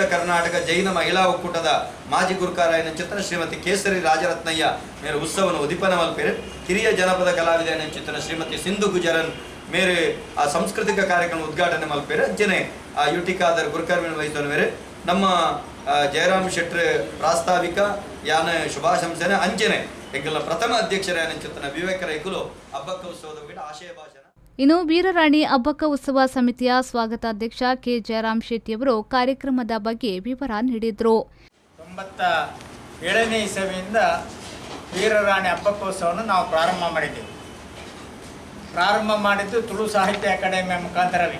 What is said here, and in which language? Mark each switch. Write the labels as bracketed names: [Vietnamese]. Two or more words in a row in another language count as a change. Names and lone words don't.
[Tulu] ಕರ್ನಾಟಕ ಜೈನ ಮಹಿಳಾ ಒಕ್ಕೂಟದ ಮಾಜಿ ಗುರುಕಾರಾಯನ ಚಿತ್ರ ಶ್ರೀಮತಿ ಕೇಸರಿ ರಾಜರತ್ನಯ್ಯ ಮೇರೆ ಉತ್ಸವನ ಉದಿಪನ ಮಲ್ಪೇರೆ ಹಿರಿಯ ಜನಪದ ಕಲಾವಿದನ ಚಿತ್ರ ಶ್ರೀಮತಿ ಸಿಂಧು ಗುಜರನ್ ಮೇರೆ ಆ ಸಾಂಸ್ಕೃತಿಕ ಕಾರ್ಯಕ್ರಮ ಉದ್ಘಾಟನೆ ಮಲ್ಪೇರೆ ಅಂಚನೆ ಯುಟಿ ಖಾದರ್ ಗುರುಕಾರ್ಯ ವಹಿಸುವ ಮೇರೆ ನಮ್ಮ ಜಯರಾಮ್ ಶೆಟ್ರ್ ಪ್ರಾಸ್ತಾವಿಕ ಯಾನ ಶುಭಾಶಂಸನೆ ಅಂಚನೆ ಎಂಕಲ್ನ ಪ್ರಥಮ ಅಧ್ಯಕ್ಷರ ಚಿತ್ರ ವಿವೇಕರ ಎಗ್ಗುಲು ಅಬ್ಬಕ್ಕ ಉತ್ಸವದ ಬಗ್ಗೆ ಆಶಯ ಭಾಷಣ. [Kannada] ಇನ್ನು ವೀರರಾಣಿ ಅಬ್ಬಕ್ಕ ಉತ್ಸವ ಸಮಿತಿಯ ಸ್ವಾಗತಾಧ್ಯಕ್ಷ ಕೆ ಜಯರಾಮ್ ಶೆಟ್ಟಿಯವರು ಕಾರ್ಯಕ್ರಮದ ಬಗ್ಗೆ ವಿವರ ನೀಡಿದರು. 97ನೇ ಇಸವಿಯಿಂದ ವೀರರಾಣಿ ಅಬ್ಬಕ್ಕ ಉತ್ಸವವನ್ನು ನಾವು ಪ್ರಾರಂಭ ಮಾಡಿದ್ದು ತುಳು ಸಾಹಿತ್ಯ ಅಕಾಡೆಮಿಯ ಮುಖಾಂತರವೇ.